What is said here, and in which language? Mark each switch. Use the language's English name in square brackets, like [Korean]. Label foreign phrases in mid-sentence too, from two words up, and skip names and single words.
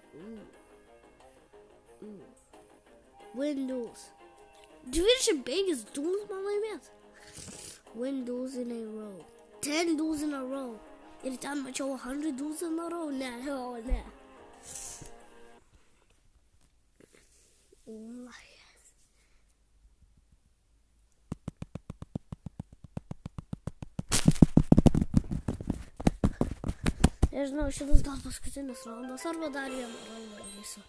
[English] Win duels. 25 duels [Lithuanian] man laimėt. [English] Win duels in a row. 10 duels in a row. [Lithuanian] Ir ten mačiau [English] 100 duels in a row. [Lithuanian] Ne. Nežinau, šitas gal paskutinis raundas arba dar vieną raundą visą.